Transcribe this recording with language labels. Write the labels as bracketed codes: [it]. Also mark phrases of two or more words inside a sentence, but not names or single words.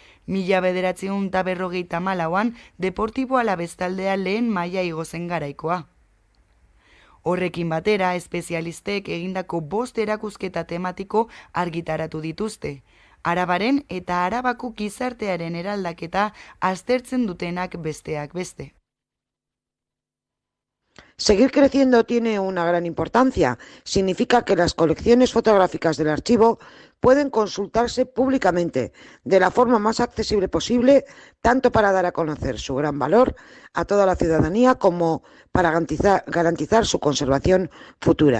[eu] 1954an Deportibo Alavés taldea lehen maila igo zen garaikoa. Horrekin batera, espezialistek egindako 5 erakusketa tematiko argitaratu dituzte. Arabaren eta Arabako gizartearen eraldaketa aztertzen dutenak besteak beste. [es] Seguir creciendo tiene una gran importancia. Significa que las colecciones fotográficas del archivo pueden consultarse públicamente de la forma más accesible posible, tanto para dar a conocer su gran valor a toda la ciudadanía como para garantizar su conservación futura.